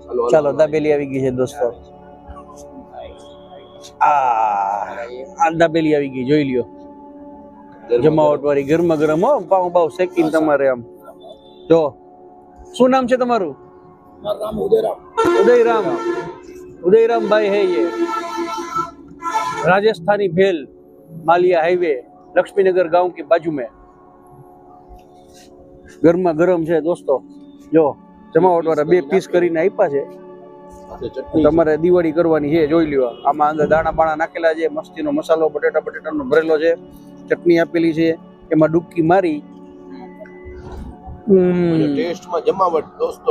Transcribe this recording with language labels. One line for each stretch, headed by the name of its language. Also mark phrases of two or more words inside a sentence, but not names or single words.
Gujarati: ચાલો દાબેલી આવી ગઈ છે દોસ્તો. આ દાબેલી આવી ગઈ જોઈ લ્યો. જમાવટ વાળી ગરમા ગરમ હો. પાઉં બાઉ શેકીને તમારે આમ જો. શું નામ છે તમારું? ઉદયરામ.
Hindi: उदयराम भाई है ये. राजस्थानी भेल मालिया हाईवे लक्ष्मीनगर गांव के बाजू में.
Gujarati: ગરમા ગરમ છે દોસ્તો. જો જમાવટ વાળા 2 પીસ કરીને આપ્યા છે. તમારે દિવાળી કરવાની છે જોઈ લ્યો. આમાં અંદર દાણા બાણા નાખેલા છે. મસ્તીનો મસાલો બટેટાનો ભરેલો છે. ચટણી આપેલી છે. એમાં ડૂબકી મારી ટેસ્ટમાં જમાવટ દોસ્તો